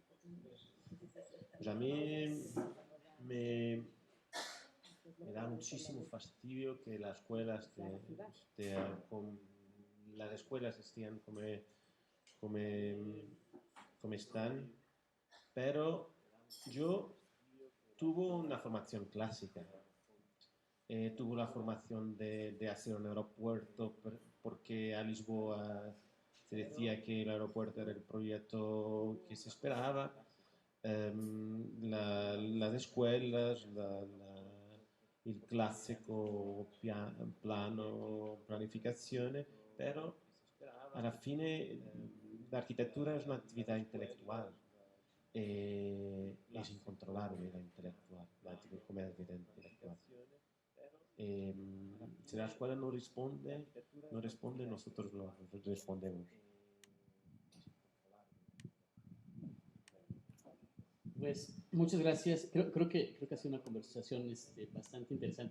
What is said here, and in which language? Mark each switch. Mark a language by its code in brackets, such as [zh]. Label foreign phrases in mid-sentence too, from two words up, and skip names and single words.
[es] Pues a mí me da muchísimo fastidio que las escuelas las escuelas estén como están, pero yo tuve una formación clásica. Tuve la formación de hacer un aeropuerto porque a Lisboa se decía que el aeropuerto era el proyecto que se esperaba. Las escuelas, [it] il classico plano, planificazione, però alla fine l'architettura è un'attività intellettuale e [es] es incontrolable la intelectual, [it] come attività intellettuale. [es] Se la escuela no responde, nosotros lo respondemos. Pues muchas gracias. Creo que ha sido una conversación bastante interesante.